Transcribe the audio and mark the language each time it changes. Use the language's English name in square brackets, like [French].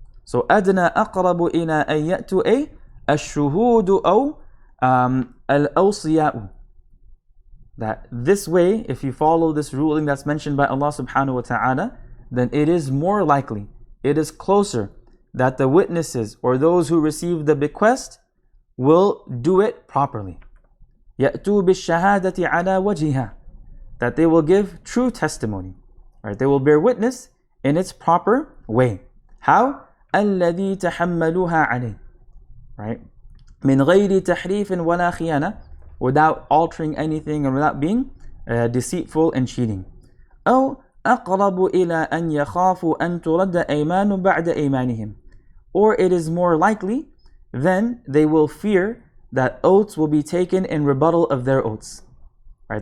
[English] So, [Arabic] أَدْنَى أَقْرَبُ إِلَىٰ أَنْ يَأْتُوا أَيْ الشُّهُودُ أَوْ الْأَوْصِيَاءُ, [English] that this way, if you follow this ruling that's mentioned by Allah subhanahu wa ta'ala, then it is more likely, it is closer that the witnesses or those who receive the bequest will do it properly. [Arabic] يَأْتُوا بِالشَّهَادَةِ عَلَى وَجْهِهَا, [English] that they will give true testimony, right? They will bear witness in its proper way. How? [Arabic] الَّذِي تَحَمَّلُوهَا عَلَيْهِ, [English] right? [Arabic] مِنْ غَيْرِ تَحْرِيفٍ وَلَا خِيَانَةٍ, [English] without altering anything and without being deceitful and cheating. [Arabic] أو أقرب إلى أن يخافوا أن ترد أيمان بعد أيمانهم, [English] or it is more likely then they will fear that oaths will be taken in rebuttal of their oaths. Right?